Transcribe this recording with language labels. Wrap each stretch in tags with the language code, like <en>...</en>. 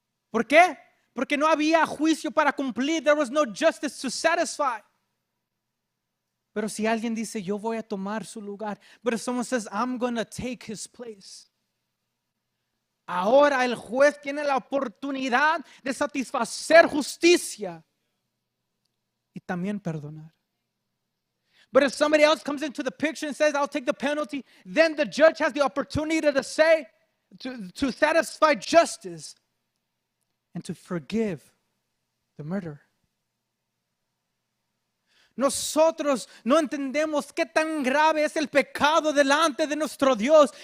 <es>¿Por qué? Porque no había juicio para cumplir.</es> <en>There was no justice to satisfy.</en> <es>Pero si alguien dice, yo voy a tomar su lugar.</es> <en>But if someone says, I'm going to take his place.</en> <es>Ahora el juez tiene la oportunidad de satisfacer justicia y también perdonar.</es> <en>But if somebody else comes into the picture and says, I'll take the penalty, then the judge has the opportunity to say, to satisfy justice and to forgive the murderer.</en> <es>Nosotros no entendemos qué tan grave es el pecado delante de nuestro Dios.</es>